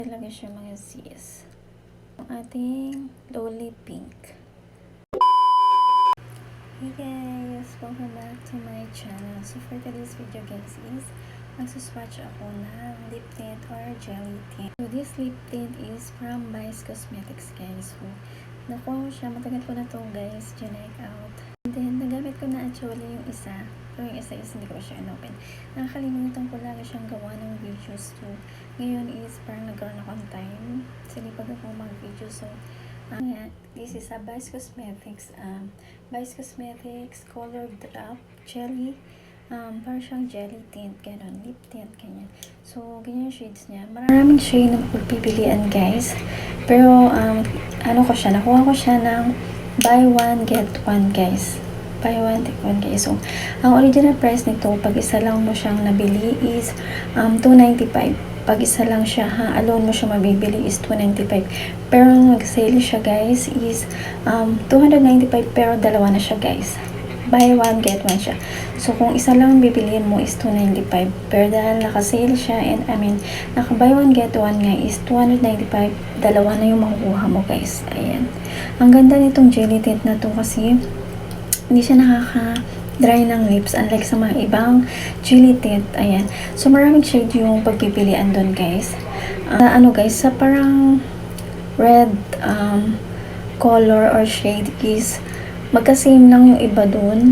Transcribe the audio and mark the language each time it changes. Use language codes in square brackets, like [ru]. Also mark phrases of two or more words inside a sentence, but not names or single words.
[tl] Talaga siya mga sis. Ang ating Loli Pink. [en] Hey guys! Welcome back to my channel. So for today's video guys is [tl] magsuswatch ako ng [en] lip tint or jelly tint. So this lip tint is from Vice Cosmetics guys. [tl] So nakuha ko siya. Matagal ko na to guys. [en] Check out. And then [tl] nagamit ko na actually yung isa. Pero yung isa is hindi ko siya inopen. Nakakalimutan ko lagi siyang gawa ng videos. So ngayon is parang nagkaroon ako ng time. Sinipag ako mag-video. [en] So this is a Vice Cosmetics Vice Cosmetics Color Drop Jelly, [tl] parang siyang [en] jelly tint, gano'n, lip tint, ganyan. [tl] So ganyan yung shades niya. Maraming shade na pagpipilian guys, pero nakuha ko siya ng [en] buy one get one guys. Buy one get one guys. [tl] So ang original price nito pag isa lang mo siyang nabili is $295. Pag isa lang siya alone mo siya mabibili is $295. Pero nag-sale siya guys is $295 pero dalawa na siya guys. [en] Buy one get one [tl] siya. So kung isa lang bibiliin mo is $295. Pero dahil naka-sale siya and naka- [en] buy one get one [tl] nga is $295, dalawa na yung makukuha mo guys. Ayan. Ang ganda nitong [en] jelly tint [tl] na to kasi hindi siya dry ng lips unlike sa mga ibang [en] jelly tint. [tl] Ayan. So maraming shade yung pagpipilian doon guys. Guys, sa parang [en] red color or shade [tl] is magka-same lang yung iba doon.